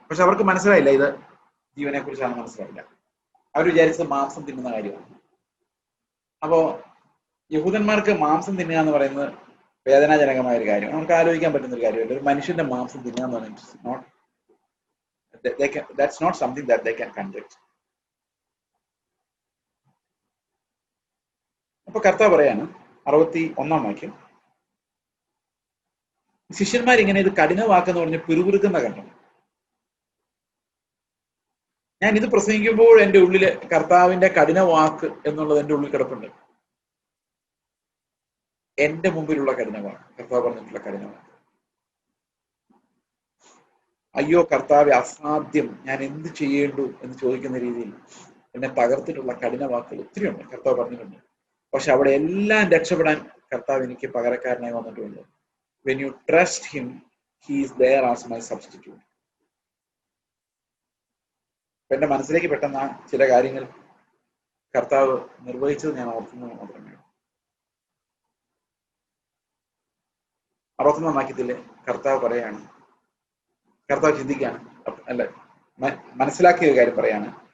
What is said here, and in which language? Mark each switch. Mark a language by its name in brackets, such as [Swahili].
[Malayalam] പക്ഷെ അവർക്ക് മനസ്സിലായില്ല ഇത് ജീവനെ കുറിച്ചാണ്, മനസ്സിലായില്ല. അവർ വിചാരിച്ചത് മാംസം തിന്നുന്ന കാര്യമാണ്. അപ്പോ യഹൂദന്മാർക്ക് മാംസം തിന്നുക എന്ന് പറയുന്നത് വേദനാജനകമായ ഒരു കാര്യം, നമുക്ക് ആലോചിക്കാൻ പറ്റുന്ന ഒരു കാര്യമല്ല. ഒരു മനുഷ്യന്റെ മാംസം തിന്നുക എന്ന് പറയുന്നത് not [English] that's not something that they can conduct. [Malayalam] അപ്പൊ കർത്താവ് പറയാണ് 61 വാക്യം, ശിഷ്യന്മാർ ഇങ്ങനെ ഇത് കഠിനവാക്കെന്ന് പറഞ്ഞ് പിറുപിറുക്കുന്ന കണ്ടു. ഞാൻ ഇത് പ്രസംഗിക്കുമ്പോൾ എൻ്റെ ഉള്ളില് കർത്താവിന്റെ കഠിന വാക്ക് എന്നുള്ളത് എൻ്റെ ഉള്ളിൽ കിടപ്പുണ്ട്. എന്റെ മുമ്പിലുള്ള കഠിന വാക്ക്, കർത്താവ് പറഞ്ഞിട്ടുള്ള കഠിന വാക്ക്. അയ്യോ കർത്താവ്, അസാധ്യം, ഞാൻ എന്ത് ചെയ്യേണ്ടു എന്ന് ചോദിക്കുന്ന രീതിയിൽ എന്നെ തകർത്തിട്ടുള്ള കഠിന വാക്കുകൾ ഒത്തിരി ഉണ്ട്, കർത്താവ് പറഞ്ഞിട്ടുണ്ട്. പക്ഷെ അവിടെ എല്ലാം രക്ഷപ്പെടാൻ കർത്താവ് എനിക്ക് പകരക്കാരനായി വന്നിട്ടുണ്ട്. [English] When you trust him, he is there as my substitute. [Malayalam] എന്റെ മനസ്സിലേക്ക് പെട്ടെന്ന് ചില കാര്യങ്ങൾ കർത്താവ് നിർവഹിച്ചത് ഞാൻ ഓർക്കുന്നത് മാത്രമേ. 61 വാക്യത്തില് കർത്താവ് പറയാണ്, കർത്താവ് ചിന്തിക്കുകയാണ്, അല്ല മനസ്സിലാക്കിയ ഒരു കാര്യം പറയാണ്.